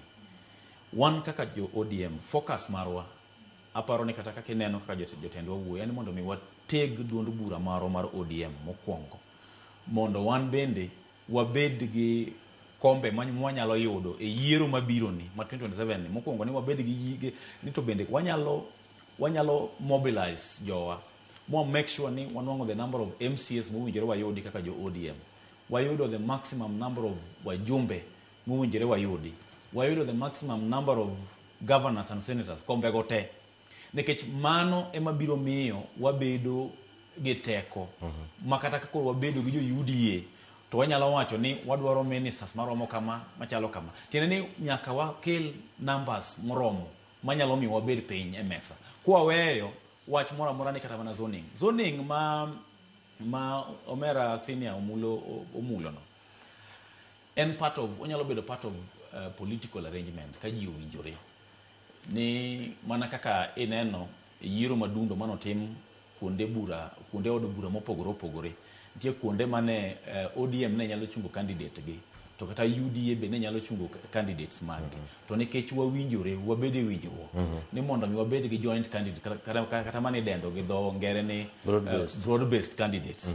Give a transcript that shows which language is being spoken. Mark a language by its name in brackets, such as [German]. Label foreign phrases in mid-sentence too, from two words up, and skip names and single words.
[Luo (Kenya and Tanzania)] Wan kaka jo ODM, focus marwa, aparo ni kata kaka ineno kaka jotendwa wuoyo, en mondo mi wateg duond bura marwa mar ODM mokwongo, mondo wan bende wabed gi kombe mwanyalo yudo e yiero mabiro ni ma 2027 ni. Mokwongo ni wabed gi yige ni to bende wanyalo mobilize jowa mo [English] make sure [Luo (Kenya and Tanzania)] ni wanwango [English] the number of MCS [Luo (Kenya and Tanzania)] mowinjore wayudi kaka jo ODM, wayudo [English] the maximum number of [Luo (Kenya and Tanzania)] wajumbe mowinjore wayudi, wayudo [English] the maximum number of governors and senators [Luo (Kenya and Tanzania)] kombe gote, nikech mano ema biro miyo wabedo gi teko makata kako wabedo gi jo UDA to wanyalo wacho ni wadwaro ministers maromo kama machalo kama. Tiende ni nyaka wakel numbers moromo manyalo miyo wabed piny e mesa. Kwa weyo wach mora mora ni kata mana zoning ma Omera senior omulo no, en [English] part of, [Luo (Kenya and Tanzania)] onyalo bedo [English] part of political arrangement [Luo (Kenya and Tanzania)] ka ji owinjore ni mana kaka ineno yiero madundo manotim kuonde od bura mopogore opogore. Nitie kuonde mane ODM ne nyalo chungo candidate gi, to kata UDA be ne nyalo chungo candidates magi. To nikech wawinjore, wabede winjruok ni mondo mi wabed gi [English] joint candidate [Luo (Kenya and Tanzania)] kata mane dendo gi dho ngere ni [English] broad based candidates.